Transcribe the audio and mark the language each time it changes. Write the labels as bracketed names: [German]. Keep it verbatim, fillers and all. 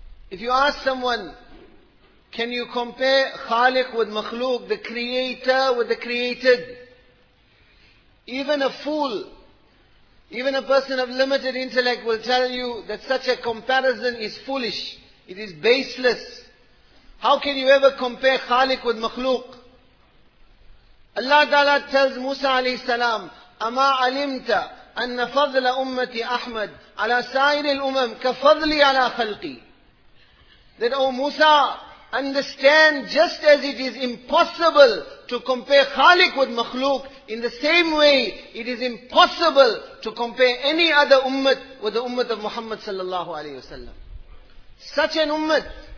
[English] If you ask someone, can you compare Khaliq with Makhluq, the creator with the created? Even a fool, even a person of limited intellect will tell you that such a comparison is foolish. It is baseless. How can you ever compare Khaliq with Makhluq? Allah Ta'ala tells Musa alayhi salam, [Arabic] أَمَا عَلِمْتَ أَنَّ فَضْلَ أُمَّتِ أَحْمَدْ عَلَى سَائِرِ الْأُمَمْ كَفَضْلِ عَلَى خَلْقِي. [English] That, O Musa, understand, just as it is impossible to compare Khaliq with Makhluq, in the same way it is impossible to compare any other ummah with the ummah of Muhammad sallallahu alayhi wa sallam. Such an ummah.